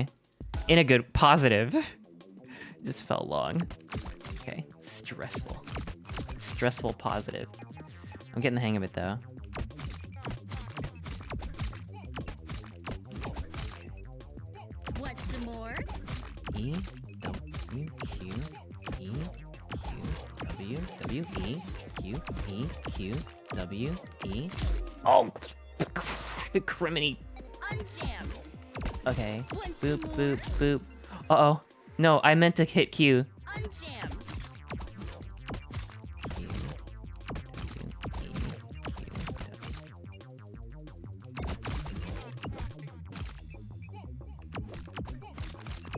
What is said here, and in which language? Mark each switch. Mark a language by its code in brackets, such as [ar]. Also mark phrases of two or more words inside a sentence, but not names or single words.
[en] In a good... Positive. Just felt long. Okay. Stressful positive. I'm getting the hang of it, though. Want some more? E, W, Q, E, Q, W, W, E, Q, E, Q, W, E. Oh! Criminy. Unjammed. Okay. Boop. Uh-oh. No, I meant to hit Q. Unjammed. Q, W, E, Q,